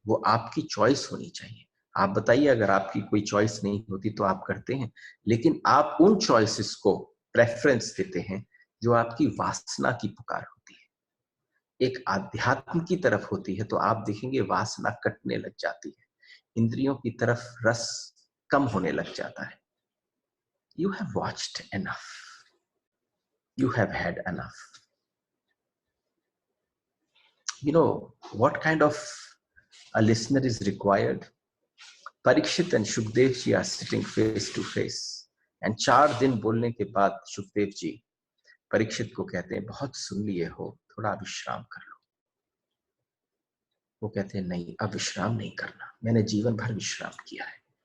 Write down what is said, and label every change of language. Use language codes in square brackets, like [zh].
[hi] वो आपकी चॉइस होनी चाहिए। आप बताइए, अगर आपकी कोई चॉइस नहीं होती तो आप करते हैं, लेकिन आप उन चॉइसेस को प्रेफरेंस देते हैं जो आपकी वासना की पुकार होती है। एक आध्यात्म की तरफ होती है तो आप देखेंगे वासना कटने लग जाती है, इंद्रियों की तरफ रस कम होने लग जाता है। [en] You have watched enough, you have had enough. You know what kind of a listener is required? Parikshit and Shukdev ji are sitting face to face, and [hi] 4 दिन बोलने के बाद सुखदेव जी परीक्षित को कहते हैं, बहुत सुन लिए हो, थोड़ा विश्राम कर लो। वो कहते हैं, नहीं, अब विश्राम नहीं करना, मैंने जीवन भर विश्राम किया है।